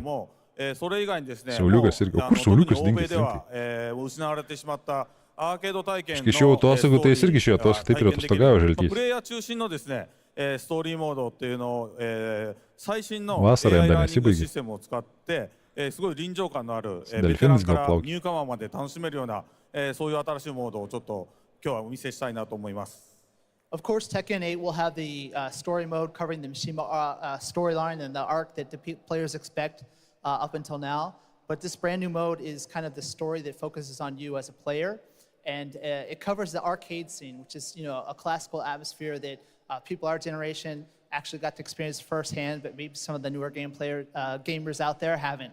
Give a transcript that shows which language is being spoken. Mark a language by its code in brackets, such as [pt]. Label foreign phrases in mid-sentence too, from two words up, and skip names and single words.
[lt] Sauliukas irgi. O kur Sauliukas dingęs? Iš išėjau atostogų, tai jis irgi išėjo atostogų, taip ir atostogavo žaltys. [ja] ストーリーモードっていうのを、最新の AI [lt] Vasarą jam dar [ja] ラーニング [lt] nesibaigė. [ja] システムを使って、すごい臨場感のある、ベテランからニューカマーまで楽しめるような、そういう新しいモードをちょっと今日はお見せしたいなと思います。 [en] Of course, Tekken 8 will have the story mode covering the Mishima storyline and the arc that the players expect up until now. But this brand new mode is kind of the story that focuses on you as a player. And it covers the arcade scene, which is, you know, a classical atmosphere that people our generation actually got to experience firsthand, but maybe some of the newer gamers out there haven't.